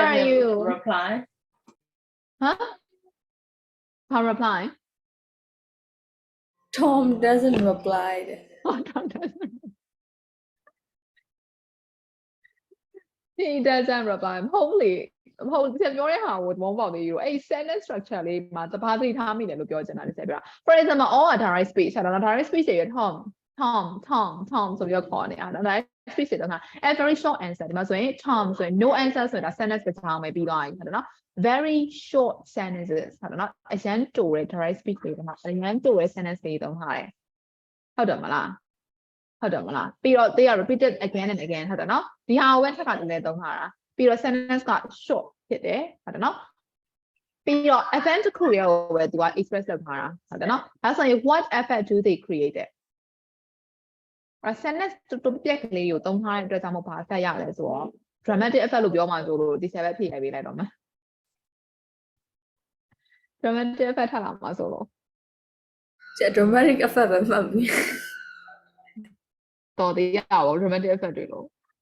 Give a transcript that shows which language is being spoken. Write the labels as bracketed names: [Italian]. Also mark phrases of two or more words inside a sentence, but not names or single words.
[English] where are doesn't you? reply. Huh? Tom reply. Tom doesn't reply. Oh, Tom doesn't. He doesn't reply. Holy. [Burmese] ဆက်ပြောတဲ့ဟာကိုမုန်းပေါက်သေးဘူးအဲ့ [English] sentence structure [Burmese] လေးမှာသဘာသတိထားမိတယ်လို့ပြောချင်တာလေဆက်ပြောတာ [English] For example all are direct speech [Burmese] အဲ့တော့ [English] direct speech [Burmese] တွေ Tom ဆိုပြီးတော့ခေါ်နေတာ [English] direct speech [Burmese] တွေတော့ [English] a very short answer [Burmese] ဒီမှာဆိုရင် Tom ဆိုရင် [English] no answer [Burmese] ဆိုတာ sentence တစ်ချောင်းပဲပြီးသွားပြီဟုတ်တယ်နော် [English] very short sentences [Burmese] ဟုတ်တယ်နော်အရန်တိုတဲ့ direct speech တွေမှာအရန်တိုတဲ့ sentence တွေသုံးထားတယ်ဟုတ်တယ်မလားပြီးတော့ [English] they are repeated again and again [Burmese] ဟုတ်တယ်နော်ဒီဟာကိုပဲထပ်ခါတည်းသုံးထားတာပြီးတော့ sentence က short ဖြစ်တယ်ဟုတ်တယ်နော်ပြီးတော့ event တစ်ခုရောပဲသူက express လုပ်ထားတာဟုတ်တယ်နော်ဒါဆိုရင် [English] what effect do they create [Burmese] sentence တူပြက်ကလေးကိုသုံးထားတဲ့အတွက်ကြောင့်မဟုတ်ဘာ effect ရလဲဆိုတော့ [English] dramatic effect [Burmese] လို့ပြောမှဆိုလို့ဒီဆက်ပဲဖြည့်ပေးလိုက်တော့မယ် [English] dramatic effect [Burmese] ထပ်လာမှာဆိုလို့ [English] Dramatic effect [Burmese] ပဲမှတ်ပြီ တော်သေးရပါ [English] dramatic effect [Burmese] တွေလို့